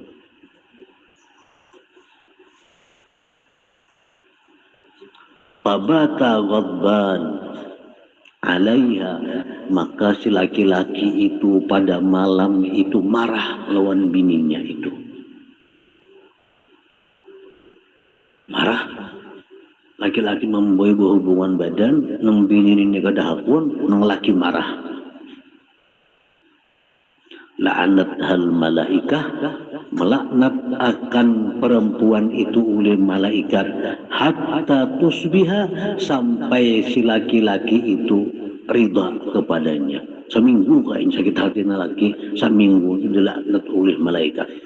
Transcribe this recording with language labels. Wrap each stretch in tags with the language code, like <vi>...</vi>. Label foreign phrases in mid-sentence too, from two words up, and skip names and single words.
<ar>فبات غضبان عليها,</ar> <id>maka si laki-laki itu pada malam itu marah lawan bininya itu. Marah.</id> <bjn>Laki-laki memboy berhubungan badan, nang bini ini kada hakun, nang laki marah.</bjn> <ar>لعنتها الملائكة,</ar> <id>melaknat akan perempuan itu oleh malaikat,</id> <ar>حتى تصبح,</ar> <id>sampai si laki-laki itu ridha kepadanya.</id> <bjn>Seminggu kain sakit hati na laki, seminggu dilaknat oleh malaikat.</bjn>